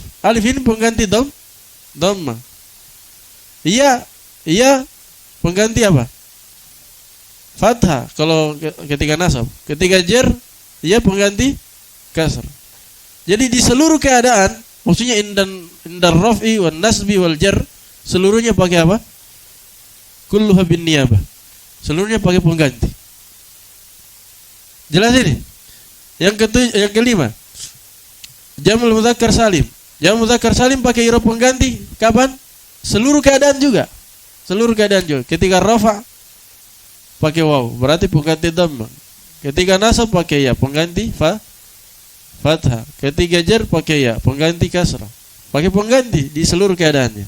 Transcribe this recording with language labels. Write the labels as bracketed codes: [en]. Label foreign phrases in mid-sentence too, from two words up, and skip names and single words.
[id] Alif ini pengganti dhamma. Iya pengganti apa? Fathah kalau ketika nasab. Ketika jar, iya pengganti kasr. Jadi di seluruh keadaan, maksudnya [ar] indar raf'i wan nasbi wal jar, [id] seluruhnya pakai apa? [ar] Kulluha bin niyabah. [id] Seluruhnya pakai pengganti. Jelas ini? Yang kelima, [ar] jamul mudzakkar salim. Jamul mudzakkar salim [id] pakai i'rab pengganti kapan? Seluruh keadaan juga. Ketika rafa pakai waw, berarti pengganti dhamma. Ketika nasab pakai ya, pengganti fathah. Ketika jar pakai ya, pengganti kasrah. Pakai pengganti di seluruh keadaannya.